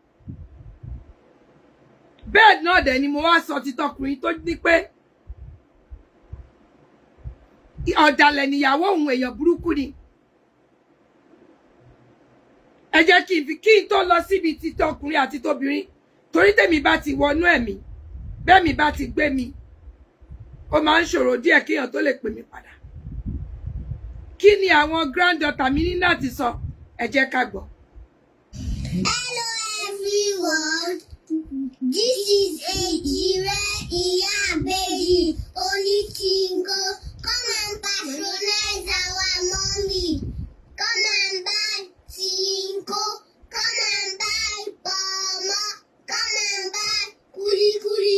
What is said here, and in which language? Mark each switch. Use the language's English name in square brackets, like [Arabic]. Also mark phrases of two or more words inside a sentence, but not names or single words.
[Yoruba] bẹ́ẹ̀ náà dẹ̀ ni mo wá sọ títọkùnrin tó ní pé ọ̀dàlẹ̀ níyàwó òun èèyàn burúkú ni ẹ jẹ́ kí n tó lọ síbi títọkùnrin àti tóbìnrin torí tèmi bá ti wọnú ẹ̀mí bẹ́ẹ̀ mi bá ti gbé mi ó máa ń ṣòro díẹ̀ kéèyàn tó lè pè mí padà kí ni àwọn granddaughter mi ní láti sọ ẹ jẹ́ ká gbọ́. [English] Hello everyone. This is Ejire Iyabeji Olikingo. Come and patronize our mommy. Come and buy Tinko. Come and buy Bama. Come and buy Kuri Kuri.